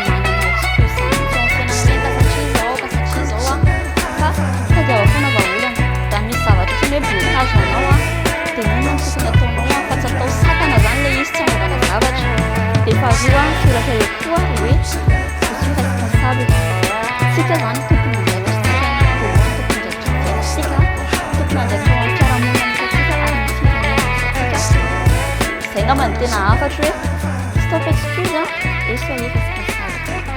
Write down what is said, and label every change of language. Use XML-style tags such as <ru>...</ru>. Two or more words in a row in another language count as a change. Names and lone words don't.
<mg>manana excuse zany mihitsy amin'ny fiainana hoe ka satria zao fa tadiava foana vaholana da misy zavatra ohatrany hoe blocage anao dia inona no tokony ataonao fa tsy atao sakana zany le izy tsy anaovana zavatra dia faharoa soratra eo koa hoe</mg> <fr>je suis responsable</fr> <mg>tsika zany tokony mandraikitra tsika tokony andraikitra fiarahamonina zay angambany tena afatra hoe</mg> <fr>stop excuse et soyez responsable.</fr>